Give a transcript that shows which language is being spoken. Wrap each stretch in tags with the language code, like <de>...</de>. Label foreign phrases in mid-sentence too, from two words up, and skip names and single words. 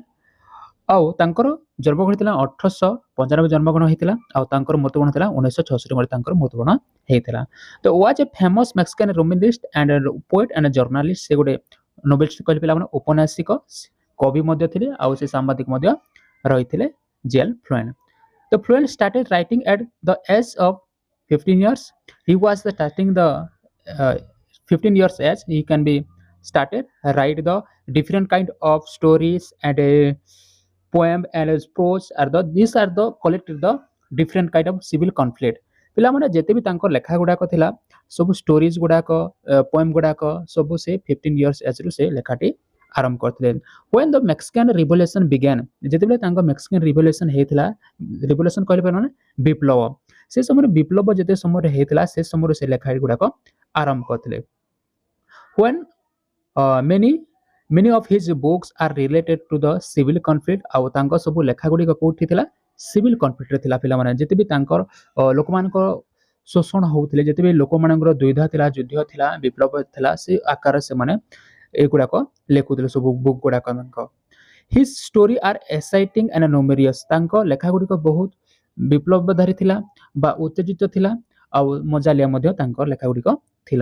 <or>ଆଉ ତାଙ୍କର ଜନ୍ମଗ୍ରହଣ ହେଇଥିଲା 1895 ଜନ୍ମଗ୍ରହଣ ହେଇଥିଲା। ଆଉ ତାଙ୍କର ମୃତ୍ୟୁବରଣ ଥିଲା 1966 ମସିହାରେ ତାଙ୍କର ମୃତ୍ୟୁବରଣ ହେଇଥିଲା।</or> <en>that was a famous Mexican romanist and poet and journalist.</en> <or>ସେ ଗୋଟେ ନୋବେଲିଷ୍ଟ କହିଲେ ପିଲାମାନେ ଔପନ୍ୟାସିକ କବି ମଧ୍ୟ ଥିଲେ ଆଉ ସେ ସାମ୍ବାଦିକ ମଧ୍ୟ ରହିଥିଲେ ଜିଏଲ୍ ଫ୍ଲୁଏଣ୍ଟ।</or> <en>The Fluent started writing at the age of 15 years. He was starting the 15 years age. He can be started write the different kind of stories and a poem and a prose are the these are the collected the different kind of civil conflict.</en> <or>ପିଲାମାନେ ଯେତେ ବି ତାଙ୍କ ଲେଖା ଗୁଡ଼ାକ ଥିଲା ସବୁ ଷ୍ଟୋରିଜ ଗୁଡ଼ାକ ପୋଏମ୍ ଗୁଡ଼ାକ ସବୁ ସେ 15</or> <en>years ageରୁ</en> <or>ସେ ଲେଖାଟି ଆରମ୍ଭ କରିଥିଲେ।</or> <en>when the Mexican Revolution began</en> <or>ଯେତେବେଳେ ତାଙ୍କ</or> <en>Mexican revolution</en> <or>ହେଇଥିଲା ରିଭଲ୍ୟୁସନ କହିଲେ ମାନେ ବିପ୍ଳବ ସେ ସମୟରେ ବିପ୍ଳବ ଯେତେ ସମୟରେ ହେଇଥିଲା ସେ ସମୟରେ ସେ ଲେଖା ଗୁଡ଼ାକ ଆରମ୍ଭ କରିଥିଲେ।</or> <en>when many of his books are related to the civil conflict</en> <or>ଆଉ ତାଙ୍କ ସବୁ ଲେଖା ଗୁଡ଼ିକ କୋଉଠି ଥିଲା</or> <en>civil conflictରେ ଥିଲା।</en> <or>ପିଲାମାନେ ଯେତେ ବି ତାଙ୍କର ଲୋକମାନଙ୍କର ଶୋଷଣ ହଉଥିଲେ ଯେତେ ବି ଲୋକମାନଙ୍କର ଦ୍ୱିଧା ଥିଲା ଯୁଦ୍ଧ ଥିଲା ବିପ୍ଳବ ଥିଲା ସେ ଆକାରରେ ସେମାନେ ଏଗୁଡ଼ାକ ଲେଖୁଥିଲେ ସବୁ ବୁକ୍ ଗୁଡ଼ାକ ତାଙ୍କ।</or> <en>his story are exciting and numerous</en> <or>ତାଙ୍କ ଲେଖା ଗୁଡ଼ିକ ବହୁତ ବିପ୍ଳବଧାରୀ ଥିଲା ବା ଉତ୍ତେଜିତ ଥିଲା ଆଉ ମଜାଲିଆ ମଧ୍ୟ ତାଙ୍କ ଲେଖା ଗୁଡ଼ିକ ଥିଲା।</or>